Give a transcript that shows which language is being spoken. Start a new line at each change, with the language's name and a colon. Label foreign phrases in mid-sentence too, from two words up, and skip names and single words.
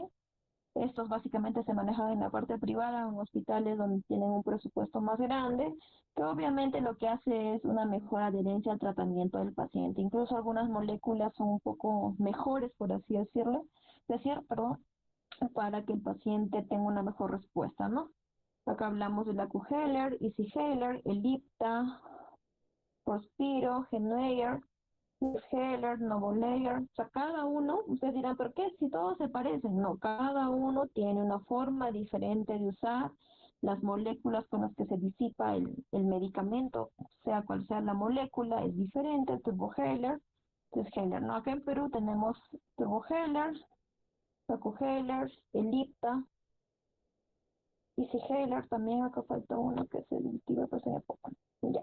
Spanish: Estos básicamente se manejan en la parte privada, en hospitales donde tienen un presupuesto más grande, que obviamente lo que hace es una mejor adherencia al tratamiento del paciente. Incluso algunas moléculas son un poco mejores, por así perdón, para que el paciente tenga una mejor respuesta, ¿no? Acá hablamos de la Q-Heller, Easy Heller, Ellipta, Prospiro, Genweier, Heller, Novo Layer, o sea, cada uno, ustedes dirán, ¿pero qué? Si todos se parecen, no, cada uno tiene una forma diferente de usar las moléculas con las que se disipa el medicamento, sea cual sea la molécula, es diferente, Turbo Heller, Heller, ¿no? Acá en Perú tenemos Turbo Heller, Paco Heller, Elipta, Easy Heller, también acá falta uno que se iba a pasar poco, ya.